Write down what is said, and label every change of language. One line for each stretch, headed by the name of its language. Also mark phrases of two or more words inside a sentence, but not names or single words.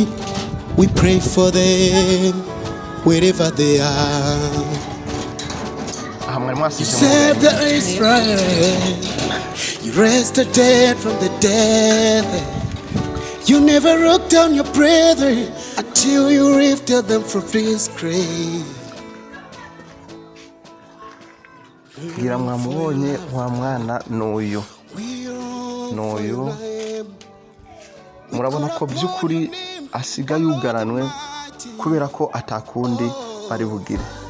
English: We pray for them wherever they are. You save the Israel. You raised the dead from the dead. You never wrote down your brethren until you lifted them from this grave.
Rundi: Kugira mwamubonye wa mwana n'uyu murabona ko by'ukuri asiga yugaranwe kubera ko atakundi bari bugire.